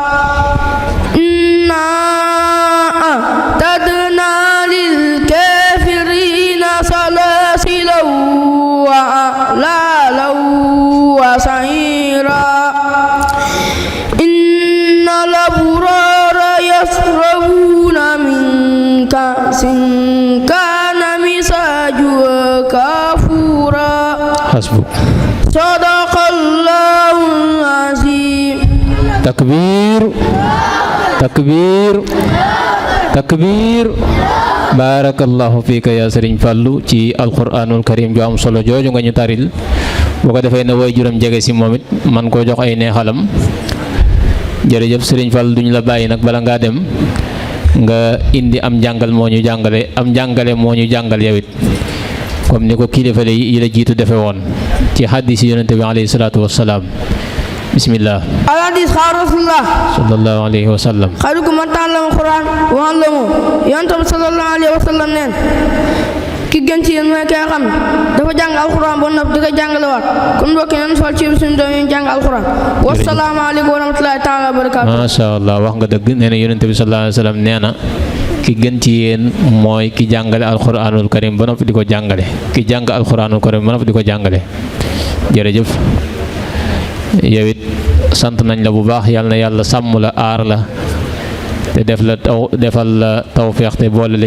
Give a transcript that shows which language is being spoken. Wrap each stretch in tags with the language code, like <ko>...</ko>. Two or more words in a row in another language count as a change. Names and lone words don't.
<ar>إنا أعتدنا للكافرين سلاسلا وأغلالا وسعيرا إن الأبرار يشربون من كأس كان مزاجها كافورا حسبك صدق الله العظيم تكبير تكبير تكبير بارك الله فيك يا</ar> <wo>Serigne Fallou ci</wo> <ar>القرآن الكريم</ar> <wo>ju am solo jooju nga ñu taril bu ko defee na way juram jege si moom it man koo jox ay neexalam jërëjëf Serigne Fallou duñ la bàyyi nag bala ngaa dem nga indi am njàngal moo ñu jàngale moo ñu jàngal yow it comme ni ko kilifa yi la jiitu defe woon ci hadis yonente bi</wo> <ar>عليه الصلاة والسلام بسم الله الحديث قال رسول الله صلى الله عليه وسلم خيركم من تعلم القرآن وعلمه</ar> <wo>yonent bi</wo> <ar>صلى الله عليه وسلم</ar> <wo>neen ki gën ci yéen mooy ki nga xam dafa jàng alxuraan ba noppi di ko jàngale waat kon mbokk yi nañu sol ci suñu doom yi jàng alxuraan</wo> <ar>والسلام عليكم ورحمة الله تعالى وبركاته ما شاء الله</ar> <wo>wax nga dëgg nee na yonent bi</wo> <ar>صلى الله عليه وسلم</ar> <wo>nee na ki gën ci yéen mooy ki jàngale</wo> <ar>القرآن الكريم</ar> <wo>ba noppi di ko jàngale ki jàng</wo> <ar>القرآن الكريم</ar> <wo>ba noppi di ko jàngale jërëjëf yow it sant nañ la bu baax yàlla na yàlla sàmm la aar la te defal la tawfeex te boole la</wo>